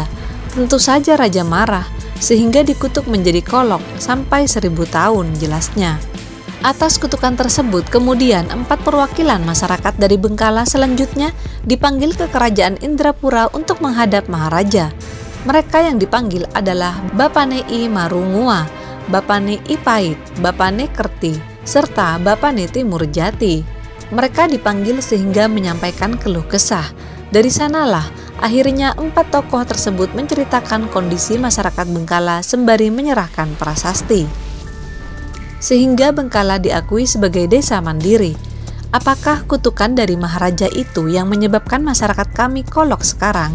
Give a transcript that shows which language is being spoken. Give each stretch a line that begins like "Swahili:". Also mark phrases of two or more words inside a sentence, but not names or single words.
Indonesian: Tentu saja raja marah, sehingga dikutuk menjadi Kolok sampai 1000 tahun jelasnya. Atas kutukan tersebut, kemudian 4 perwakilan masyarakat dari Bengkala selanjutnya dipanggil ke kerajaan Indrapura untuk menghadap Maharaja. Mereka yang dipanggil adalah Bapane I Marungua, Bapane I Pait, Bapane Kerti, serta Bapane Timur Jati. Mereka dipanggil sehingga menyampaikan keluh kesah. Dari sanalah akhirnya 4 tokoh tersebut menceritakan kondisi masyarakat Bengkala sembari menyerahkan prasasti. Sehingga Bengkala diakui sebagai desa mandiri. Apakah kutukan dari Maharaja itu yang menyebabkan masyarakat kami Kolok sekarang?